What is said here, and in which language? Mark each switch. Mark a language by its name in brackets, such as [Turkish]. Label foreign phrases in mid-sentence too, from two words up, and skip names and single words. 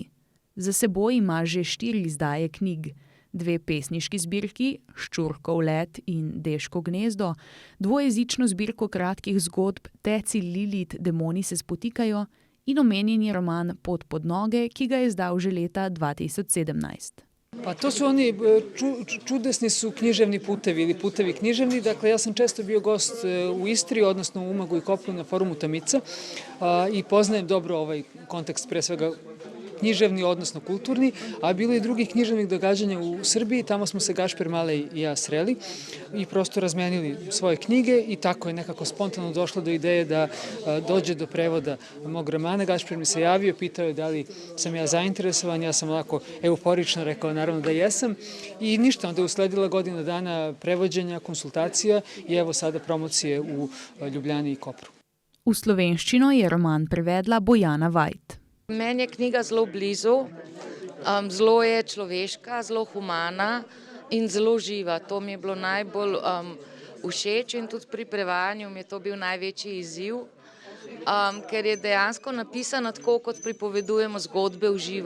[Slovenian] Za seboj ima že 4 izdaje knjig, 2 pesniški zbirki, Ščurkov let in Deško gnezdo, dvojezično zbirko kratkih zgodb Teci Lilit, demoni se spotikajo in omenjeni roman Pot pod noge, ki ga je izdal že leta 2017. [Serbian] Pa to su oni, čudesni su književni putevi ili putevi književni. Dakle, ja sam često bio gost u Istri, odnosno u Umagu i Kopru na forumu Tamica i poznajem dobro ovaj kontekst, pre svega književni, odnosno kulturni, a bilo i drugih književnih događanja u Srbiji. Tamo smo se Gašper Malej i ja sreli i prosto razmenili svoje knjige i tako je nekako spontano došlo do ideje da dođe do prevoda mog romana. Gašper mi se javio, pitao je da li sam ja zainteresovan, ja sam onako euforično rekao naravno da jesam i ništa, onda je usledila godina dana prevođenja, konsultacija i evo sada promocije u Ljubljani i Kopru. [Slovenian] V slovenščino je roman prevedla Bojana Vajt. Meni je knjiga zelo blizu, zelo je človeška, zelo humana in zelo živa. To mi je bilo najbolj všeč in tudi pri prevajanju mi je to bil največji izziv, ker je dejansko napisana tako, kot pripovedujemo zgodbe v živo.